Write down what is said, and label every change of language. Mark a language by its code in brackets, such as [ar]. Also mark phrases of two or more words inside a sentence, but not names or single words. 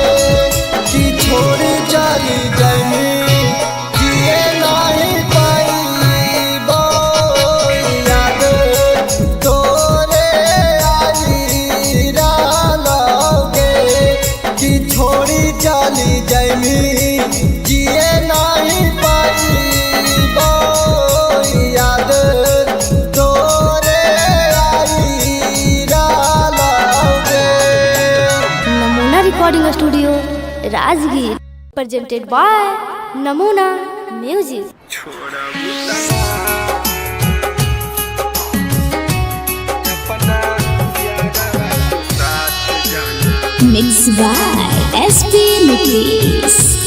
[mag] कि छोड़ चली जाइनी जिए नहीं पाइबो याद तोरे आई डालोगे। कि छोड़ी चली जाइनी जिए नहीं पाइबो याद तोरे आई डालोगे। [en] Namuna Recording Studio Rajgir presented by Namuna Music. Mixed by SP Nikis.